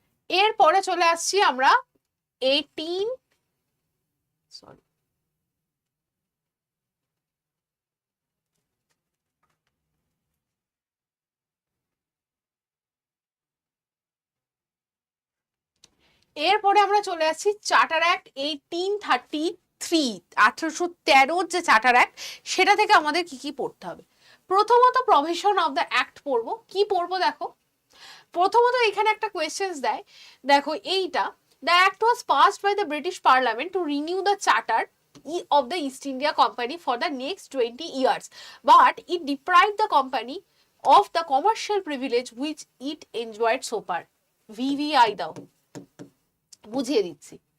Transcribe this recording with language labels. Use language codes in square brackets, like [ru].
[bn] এরপরে চলে আসছি আমরা 18 সরি এরপরে আমরা চলে আসছি চার্টার অ্যাক্ট 1833, 1813 যে চার্টার অ্যাক্ট, সেটা থেকে আমাদের কি কি পড়তে হবে? প্রথমত প্রভিশন অফ দ্য অ্যাক্ট পড়বো। কি পড়বো? দেখো, প্রথমত এখানে একটা কোয়েশ্চেন্স দেয়, দেখো এইটা [en] The act was passed by the British Parliament to renew the charter of the East India Company for the next 20 years, but it deprived the company of the commercial privilege which it enjoyed so far. [bn] VVI দাও, বুঝিয়ে দিচ্ছি।